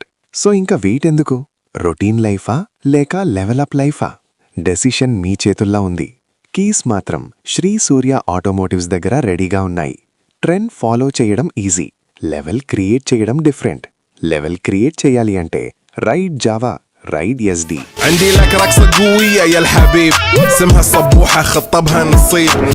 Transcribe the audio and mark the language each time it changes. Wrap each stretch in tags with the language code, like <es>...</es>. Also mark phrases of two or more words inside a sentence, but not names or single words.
<te>సో ఇంకా వెయిట్ ఎందుకు? రొటీన్ లైఫా లేక లెవెలప్ లైఫా? డెసిషన్ మీ చేతుల్లో ఉంది. కీస్ మాత్రం శ్రీ సూర్య ఆటోమోటివ్స్ దగ్గర రెడీగా ఉన్నాయి.</te> <en>trend follow</en> <te>చేయడం ఈజీ,</te> <en>level create</en> <te>చేయడం డిఫరెంట్.</te> <en>level create</en> <te>చేయాలి అంటే</te> <en>ride Jawa, ride SD.</en> <ar>عندي لك رقصة قوية يا الحبيب، اسمها الصبوحة خطبها نصيب.</ar>